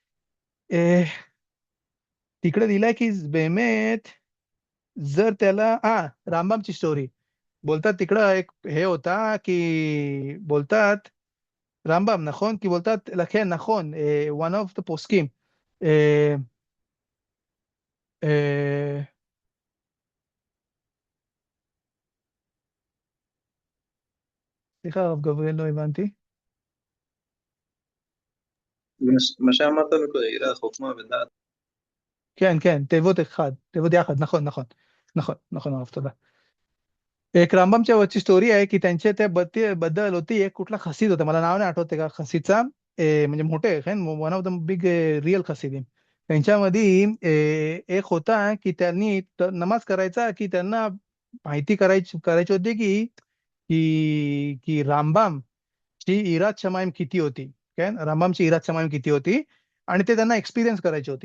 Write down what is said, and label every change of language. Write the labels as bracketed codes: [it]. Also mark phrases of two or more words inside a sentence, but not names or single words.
[mr] तिकडे लिहिलाय की बेमेत जर त्याला रामबामची स्टोरी बोलतात. तिकडं एक हे होता की बोलतात रामबाम नखोन की बोलतात लखे नखोन [en] one of the poskim [he] סליחה הרב גבריאל, לא הבנתי. מה שאמרת מקודם, יראת חוכמה ודעת. כן, תיבות יחד, נכון הרב, תודה. [mr] एक रामबामच्या वरची स्टोरी आहे की त्यांच्या त्या बद्दल होती. एक कुठला खसीद होता, मला नाव नाही आठवते का खसीदचा, म्हणजे मोठे [en] one of the big real Hasid. [mr] त्यांच्यामध्ये एक होता की त्यांनी नमाज करायचा की त्यांना माहिती करायची होती की की रामबामची [he] יראת שמיים [mr] किती होती, रामबामची [he] יראת שמיים [mr] किती होती, आणि ते त्यांना एक्सपिरियन्स करायची होती.